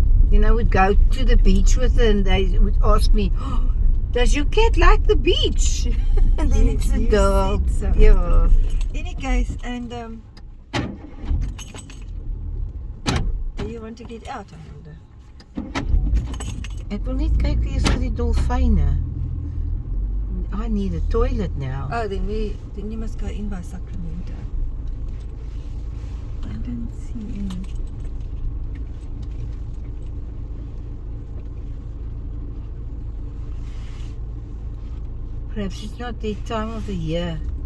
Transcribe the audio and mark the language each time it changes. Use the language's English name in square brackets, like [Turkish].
[English] Then I would go to the beach with her and they would ask me, "Oh, does your cat like the beach?" And then it's the You dog. said so. Yeah. Any case, and do you want to get out, I wonder? [Afrikaans] Ek wil net kyk hier vir die dolfyne. [English] I need a toilet now. Oh, then you must go in by Sacramento. I don't see any. Perhaps it's not the time of the year.